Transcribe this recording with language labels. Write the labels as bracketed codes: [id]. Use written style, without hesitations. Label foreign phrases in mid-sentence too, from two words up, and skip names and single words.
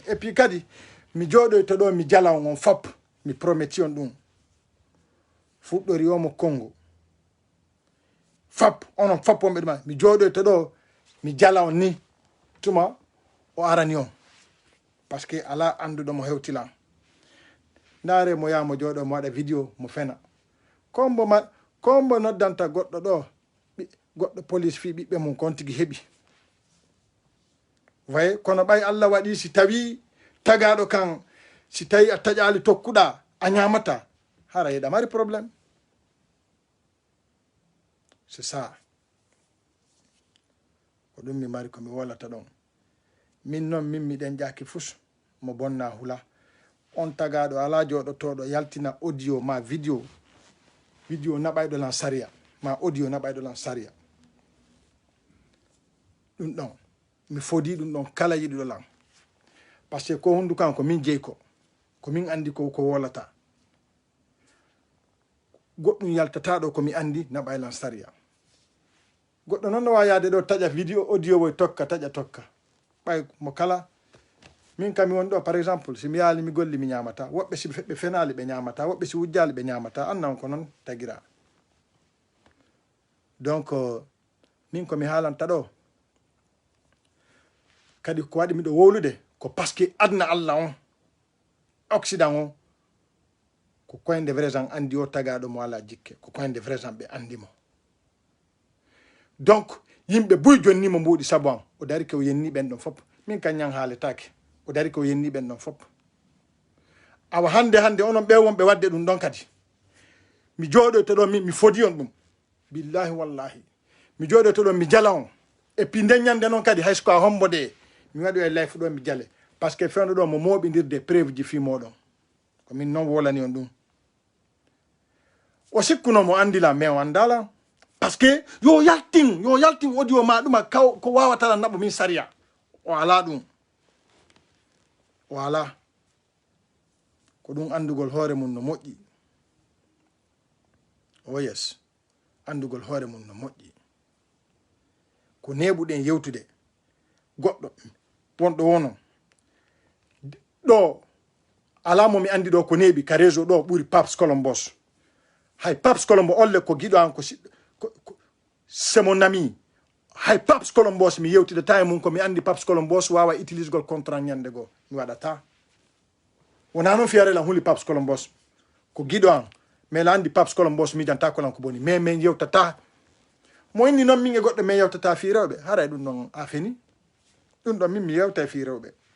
[fr] Et puis [ff] kadi mi joɗoyto ɗo mi jala on fop mi prometi on ɗum fuɗɗori omo Congo fop onon fop wonɓe ɗuma mi joɗoyto ɗo mi jala on ni tuma o arani on [fr] par ce que [ff] ala anduɗo mo hewtilan. Ndaare mo yaha mo jooɗo mo waɗa vidéo mo fena kombo noddanta goɗɗo ɗo goɗɗo police fi ɓiɓɓe mum kon tigi heɓi waye kono ɓay Allah waɗi si tawi tagaɗo kan si tawi a taƴali tokkuɗa a ñamata hara yeɗa mari probléme. [fr] C'est ça [ff] ko ɗum mi mari komi wolata ɗon. Min noon min miɗen jaki fus mo bonna hula on tagaɗo ala joɗotoɗo yaltina audio ma vidéo naɓayɗo lan saria ma audio naɓayɗo lan saria ɗum ɗon mi fodi ɗum ɗon kala yiɗuɗo lan [fr] par ce que [ff] ko hundu kan ko min jeyko ko min andi ko wolata goɗɗum yaltataɗo komi andi naɓay lan saria goɗɗo noon no wawi yaade ɗo taƴa [fr] vidéo audio [ff] woy tokka taƴa tokka ɓay mo kala min kam mi woni ɗo [fr] par exemple [ff] si mi yaali mi golli mi ñamata woɓɓe si ɓe fenali ɓe ñamata woɓɓe si wujjali ɓe ñamata annan ko noon tagira. Donc min komi haalanta ɗo kadi ko waɗi miɗo wowlude ko [fr] par ce que [ff] adna Allah on occident o ko koyde [fr] vrai gens [ff] andi o tagaɗo mo ala jikke ko koyde [fr] vrai gens [ff] ɓe andimo. Donc yimɓe buy jonni mo mbuɗi sabu an o dari ke o yenni ɓen ɗon fof min kañan haaletake o dari ko yenni ɓen ɗon fof awa hande onon ɓe wonɓe wadde ɗum ɗon kadi mi jooɗoyto ɗo mi fodi on ɗum billahi wallahi mi jooɗoyto ɗo mi jala on [fr] et puis [ff] nden ñande noon kadi hayso ko a hombode mi waɗi e life ɗo mi jale [fr] par ce que [ff] fewno ɗo mo moɓidirde preuve ji fi moɗon ko min noon wolani on ɗum o sikkuno mo andila mais o andala [fr] par ce que [ff] yo yaltin audio ma ɗuma ko wawatala naɓo min saria o ala ɗum o ala ko ɗum andugol hoore mum no moƴƴi. [en] Oh yes, [ff] andugol hoore mum no moƴƴi ko neɓuɗen yewtude goɗɗo wonɗo wono ɗo ala mo mi andi ɗo ko neɓi ka réseau ɗo ɓuri Paps Colombos hay Paps Colombo olle ko giɗo an ko [fr] c'est mon ami [ff] hay Paps Colombos mi yewtide ta e mum ko mi andi Paps Colombos wawa utilise gol contrat ñande goo mi waɗata wona noon fiyare lan huli Paps Colombos ko giɗo an mais la andi Paps Colombos mijanta ko lan ko boni mais min yewtata mo inni noon min e goɗɗo min yewtata fi rewɓe haray ɗum ɗon a feni ɗum ɗon min mi yewta e fi rewɓe